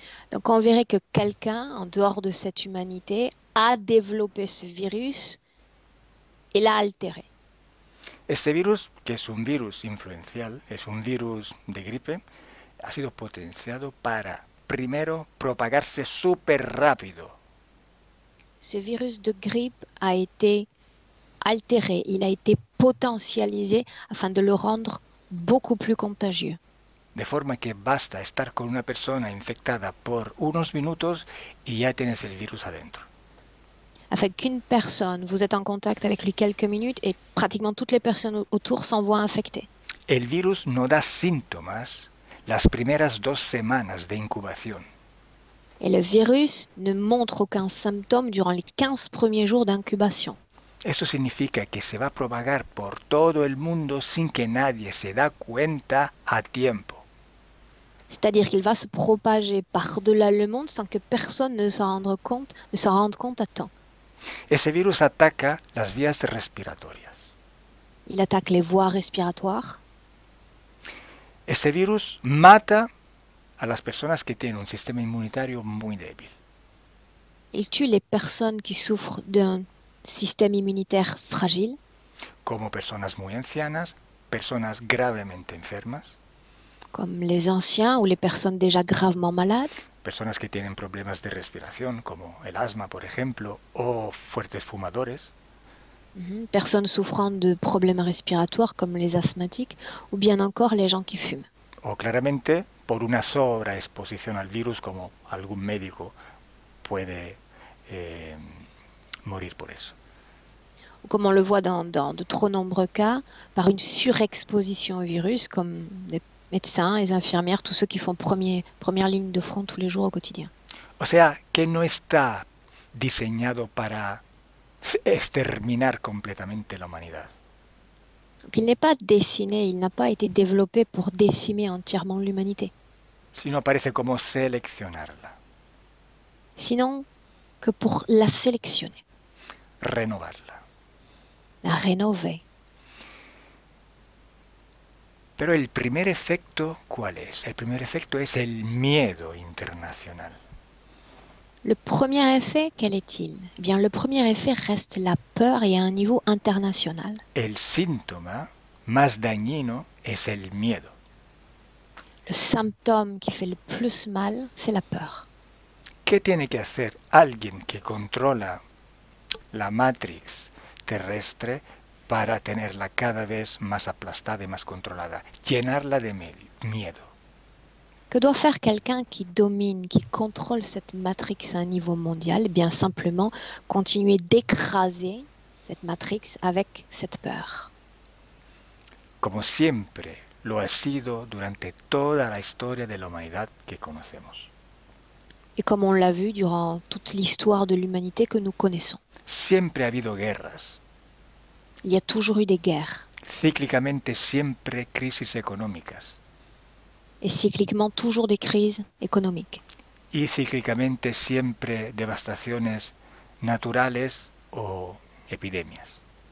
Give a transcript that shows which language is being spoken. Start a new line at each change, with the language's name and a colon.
French: Donc on verrait que quelqu'un, en dehors de cette humanité, a développé ce virus et l'a altéré.
Spanish: Este virus, que es un virus influencial, es un virus de gripe, ha sido potenciado para, primero, propagarse súper rápido.
French: Ce virus de grippe a été altéré, il a été potentialisé afin de le rendre beaucoup plus contagieux.
Spanish: De forma que basta estar con una persona infectada por unos minutos y ya tienes el virus adentro.
French: Afin qu'une personne, vous êtes en contact avec lui quelques minutes et pratiquement toutes les personnes autour s'en voient infectées.
Spanish: El virus no da síntomas las primeras 2 semanas de incubación.
French: Et le virus ne montre aucun symptôme durant les 15 premiers jours d'incubation.
Spanish: Eso significa que se va a propagar por todo el mundo sin que nadie se da cuenta a tiempo.
French: C'est-à-dire qu'il va se propager par-delà le monde sans que personne ne s'en rende compte à temps.
Spanish: Ese virus ataca las vías respiratorias.
French: Il attaque les voies respiratoires.
Spanish: Ese virus mata a las personas que tienen un sistema inmunitario muy débil.
French: Il tue les personnes qui souffrent d'un système immunitaire fragile,
Spanish: Como personas muy ancianas, personas gravemente enfermas,
French: comme les anciens ou les personnes déjà gravement malades,
Spanish: personas que tienen problemas de respiración, como el asma, por ejemplo, o fuertes fumadores,
French: personnes souffrant de problèmes respiratoires comme les asthmatiques, ou bien encore les gens qui fument.
Spanish: o claramente por una sobreexposición al virus, como algún médico puede morir por eso.
French: Ou comme on le voit dans de trop nombreux cas, par une surexposition au virus, comme les médecins, les infirmières, tous ceux qui font première ligne de front tous les jours au quotidien.
Spanish: O sea, que no está diseñado para exterminar completamente la humanidad,
French: Donc il n'est pas dessiné, il n'a pas été développé pour décimer entièrement l'humanité,
Spanish: sino parece como seleccionarla,
French: sinon que pour la sélectionner,
Spanish: renovarla.
French: la rénover.
Spanish: Pero el primer efecto, ¿cuál es? El primer efecto es el miedo internacional.
French: Le premier effet, quel est-il? Eh bien, le premier effet reste la peur et à un niveau international.
Spanish: El síntoma más dañino es el miedo.
French: Le symptôme qui fait le plus mal, c'est la peur.
Spanish: ¿Qué tiene que hacer alguien que controla la matrix terrestre para tenerla cada vez más aplastada y más controlada? Llenarla de miedo.
French: Que doit faire quelqu'un qui domine, qui contrôle cette matrix à un niveau mondial? Eh bien, simplement continuer d'écraser cette matrix avec cette peur.
Spanish: Como siempre lo ha sido durante toda la historia de la humanidad que conocemos.
French: Et comme on l'a vu durant toute l'histoire de l'humanité que nous connaissons.
Spanish: Siempre ha habido guerras.
French: Il y a toujours eu des guerres.
Spanish: Cíclicamente siempre crisis económicas.
French: Et cycliquement toujours des crises économiques.
Spanish: Y cíclicamente siempre devastaciones naturales o epidemias.